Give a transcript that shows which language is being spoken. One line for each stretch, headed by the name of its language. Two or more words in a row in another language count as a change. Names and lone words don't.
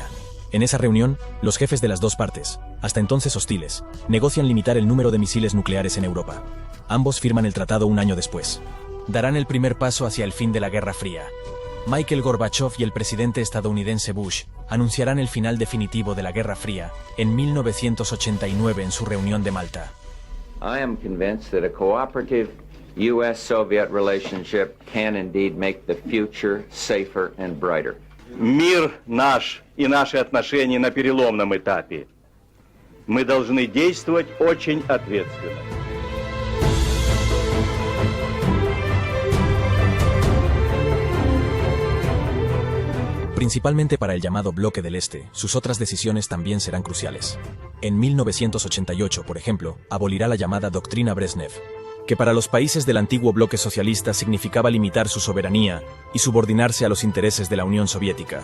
Spanish: En esa reunión, los jefes de las dos partes, hasta entonces hostiles, negocian limitar el número de misiles nucleares en Europa. Ambos firman el tratado un año después. Darán el primer paso hacia el fin de la Guerra Fría. Mikhail Gorbachov y el presidente estadounidense Bush anunciarán el final definitivo de la Guerra Fría en 1989 en su reunión de Malta.
English: I am convinced that a cooperative U.S.-Soviet relationship can indeed make the future safer and brighter.
Russian: Мир наш и наши отношения на переломном этапе. Мы должны действовать очень ответственно.
Spanish: Principalmente para el llamado Bloque del Este, sus otras decisiones también serán cruciales. En 1988, por ejemplo, abolirá la llamada Doctrina Brezhnev, que para los países del antiguo bloque socialista significaba limitar su soberanía y subordinarse a los intereses de la Unión Soviética.